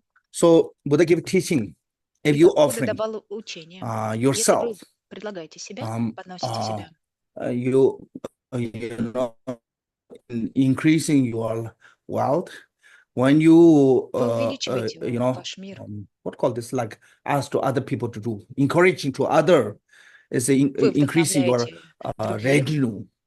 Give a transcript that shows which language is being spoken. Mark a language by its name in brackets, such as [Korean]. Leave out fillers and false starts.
[English] So Buddha gave teaching. If you offering yourself, [Russian] если вы предлагаете себя, подносите себя, [English] you know, increasing your wealth. When you you know, what call this, like ask to other people to do, encouraging to other, is increasing your revenue.